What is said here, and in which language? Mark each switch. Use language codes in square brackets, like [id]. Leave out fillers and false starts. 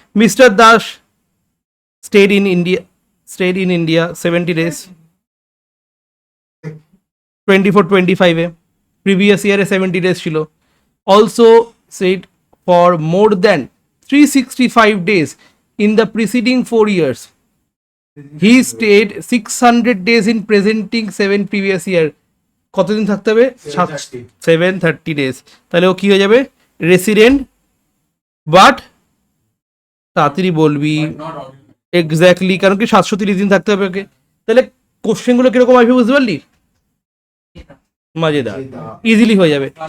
[en] Mr Das stayed in India 70 days 24-25 এ, previous ইয়ারে 70 days ছিল। Also stayed for more than 365 days in the preceding 4 years. He stayed 600 days in presenting 7 previous year. [bn] কতদিন থাকতে হবে? 730 days. তাহলে ও কি হয়ে যাবে? রেসিডেন্ট, বাট তাড়াতাড়ি বলবি এক্স্যাক্টলি, কারণ কি 730 দিন থাকতে হবে ওকে। তাহলে কোশ্চেনগুলো কিরকম আসবে বুঝতে পারলি? মজেদার, ইজিলি হয়ে যাবে।